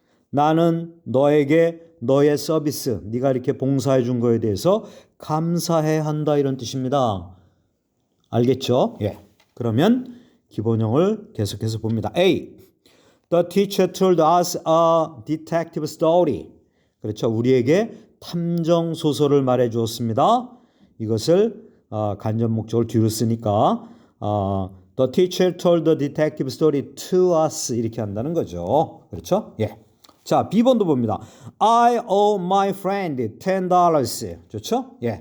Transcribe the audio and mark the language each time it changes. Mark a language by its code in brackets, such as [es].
[ko] 나는 너에게 너의 서비스, 네가 이렇게 봉사해 준 거에 대해서 감사해야 한다, 이런 뜻입니다. 알겠죠? 그러면 기본형을 계속해서 봅니다. [en] A. The teacher told us a detective story. [ko] 그렇죠. 우리에게 탐정 소설을 말해 주었습니다. 이것을 간접 목적을 뒤로 쓰니까 [en] The teacher told the detective story to us [ko] 이렇게 한다는 거죠. 그렇죠? 자, B번도 봅니다. [en] I owe my friend $10. [ko] 좋죠?